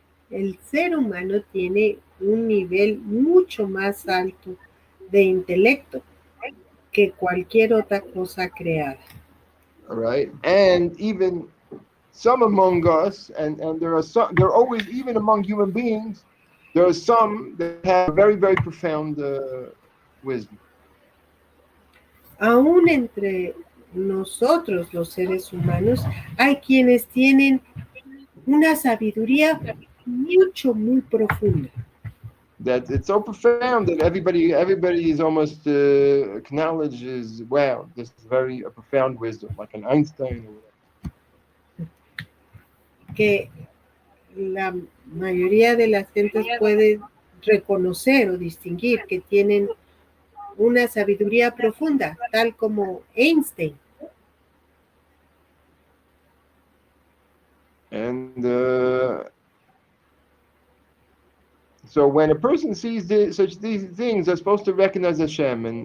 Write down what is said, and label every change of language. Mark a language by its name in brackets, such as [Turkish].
[Spanish] El ser humano tiene un nivel mucho más alto de intelecto que cualquier otra cosa creada. [English] All right, and even some among us, and there are always, even among human beings, there are some that have very, very profound wisdom. [Spanish] Aún entre nosotros, los seres humanos, hay quienes tienen una sabiduría muy profunda. [English] That it's so profound that everybody is almost acknowledges, wow, this is a profound wisdom, like an Einstein or whatever. [Spanish] Que la mayoría de las gentes puede reconocer o distinguir que tienen una sabiduría profunda, tal como Einstein. [English] And so when a person sees these things, they're supposed to recognize Hashem.